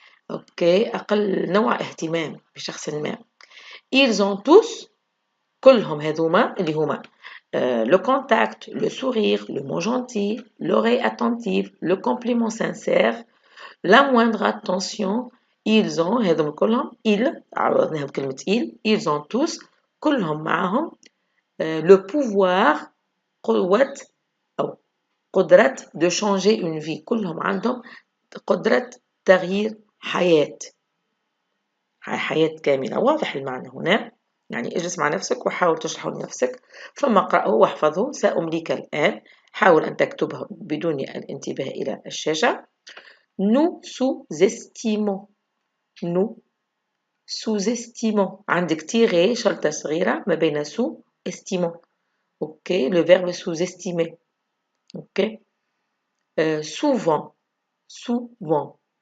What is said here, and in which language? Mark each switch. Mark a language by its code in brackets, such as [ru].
[ar] أوكي أقل نوع اهتمام بشخص ما. [fr] ils ont tous [ar] كلهم هذوما اللي هما [fr] le contact, le sourire, le mot gentil, l'oreille attentive, le compliment sincère, la moindre attention. ils ont [ar] هذوما كلهم عوضناهم كلمة [fr] ils ont tous [ar] كلهم معهم [fr] le pouvoir [ar] قوة أو قدرة [fr] de changer une vie. [ar] كلهم عندهم قدرة تغيير حياة كاملة. واضح المعنى هنا؟ يعني اجلس مع نفسك وحاول تشرحه لنفسك ثم اقرأه واحفظه. سأمليك الآن. حاول أن تكتبه بدون الانتباه إلى الشاشة. [fr] nous sous-estimons. nous sous-estimons. [ar] عندك تيغي شرطة صغيرة ما بين sous-estimons. [fr] ok le verbe sous-estimer. ok souvent. souvent.